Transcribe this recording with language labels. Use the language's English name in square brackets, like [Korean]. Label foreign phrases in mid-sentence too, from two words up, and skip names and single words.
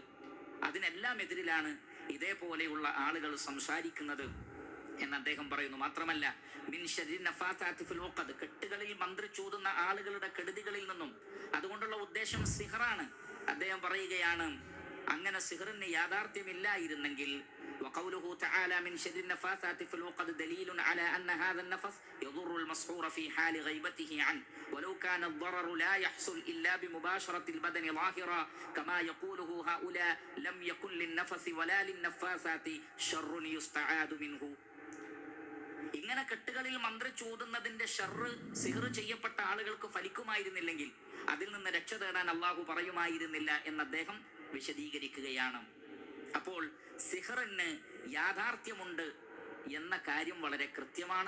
[Malayalam] അതിനെല്ലാം എതിരിലാണ് ഇതേപോലെയുള്ള ആളുകൾ സംസാരിക്കുന്നത് എന്ന് അദ്ദേഹം പറയുന്നു. മാത്രമല്ല [Arabic] من شر النفاثات في العقد, [Malayalam] കെട്ടുകളിൽ മന്ത്രിച്ചൂതുന്ന ആളുകളുടെ കെടുതികളിൽ നിന്നും, അതുകൊണ്ടുള്ള ഉദ്ദേശം സിഹറാണ്. അദ്ദേഹം പറയുകയാണ് അങ്ങനെ സിഹറിന് യാഥാർത്ഥ്യമില്ലായിരുന്നെങ്കിൽ [Arabic] وقوله تعالى من شر النفاثات في العقد دليل على أن هذا النفث يضر المسحور في حال غيبته عنه ولو كان الضرر لا يحصل إلا بمباشرة البدن ظاهرا كما يقوله هؤلاء لم يكن للنفث ولا للنفاثات شر يستعاذ منه. [Malayalam] ഇങ്ങനെ കെട്ടുകളിൽ മന്ത്രിച്ചൂതുന്നതിന്റെ ഷർറ് സിഹർ ചെയ്യപ്പെട്ട ആളുകൾക്ക് ഫലിക്കുമായിരുന്നില്ലെങ്കിൽ അതിൽ നിന്ന് രക്ഷ തേടാൻ അള്ളാഹു പറയുമായിരുന്നില്ല എന്ന് അദ്ദേഹം വിശദീകരിക്കുകയാണ്. അപ്പോൾ സിഹറിന് യാഥാർത്ഥ്യമുണ്ട് എന്ന കാര്യം വളരെ കൃത്യമാണ്.